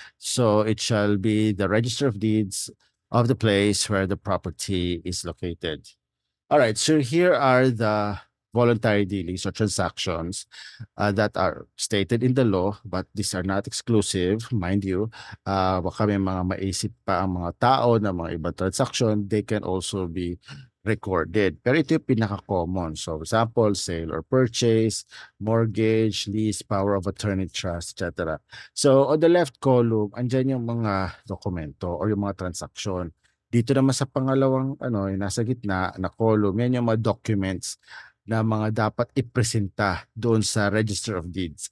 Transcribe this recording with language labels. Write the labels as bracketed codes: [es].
[en] So it shall be the Register of Deeds of the place where the property is located. All right, so here are the voluntary dealings or transactions that are stated in the law, but these are not exclusive, mind you. [tl] Baka may mga maisip pa ang mga tao na mga ibang transaction, [en] they can also be [tl] recorded. Pero ito yung pinaka-common. [en] So, example, sale or purchase, mortgage, lease, power of attorney, trust, etc. [tl] So, [en] on the left column, [tl] andyan yung mga dokumento or yung mga transaksyon. Dito naman sa pangalawang, yung nasa gitna na column, yan yung mga documents na mga dapat ipresenta doon sa Register of Deeds.